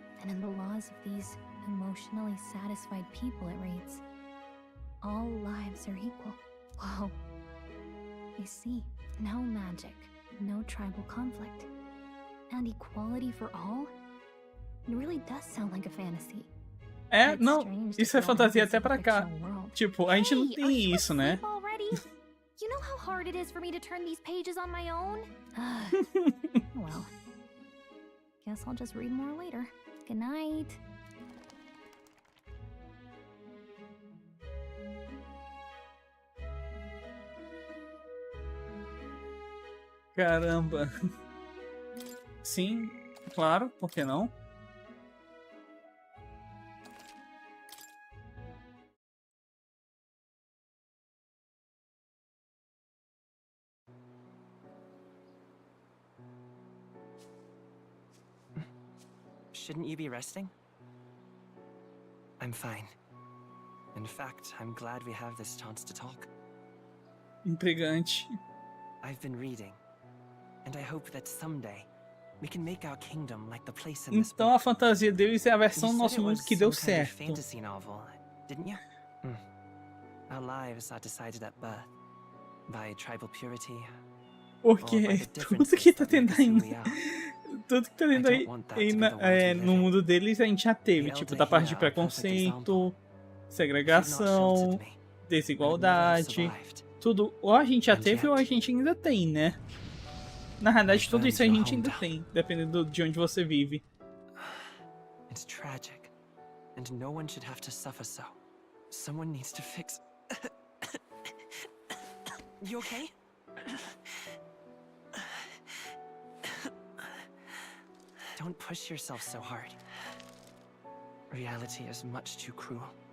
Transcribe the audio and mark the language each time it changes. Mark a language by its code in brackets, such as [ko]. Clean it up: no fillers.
[en] And in the laws of these emotionally satisfied people, it reads, all lives are equal. Whoa. You see, no magic, no tribal conflict. And equality for all? It really does sound like a fantasy. [pt] É, não, isso é fantasia até pra cá. Tipo, a gente não tem isso, né? [en] You know how hard it is for me to turn these pages on my own? Well, guess I'll just read more later. Good night. [pt] Caramba. Sim, claro, por que não? [en] Shouldn't you be resting? I'm fine. In fact, I'm glad we have this chance to talk. [pt] Intrigante. [en] I've been reading, and I hope that someday we can make our kingdom like the place in this [pt] Então a fantasia deles é a versão do nosso mundo que deu certo. [en] Fantasy novel, didn't you? Our lives are decided at birth by tribal purity. [pt] Porque tudo que tá tendo aí, tudo que tá tendo aí no mundo deles a gente já teve, tipo, da parte de preconceito, segregação, desigualdade, tudo, ou a gente já teve ou a gente ainda tem, né? Na verdade, tudo isso a gente ainda tem, dependendo de onde você vive. [en] It's tragic, and no one should have to suffer so. Someone needs to fix. You okay? Don't push yourself so hard. Reality is much too cruel.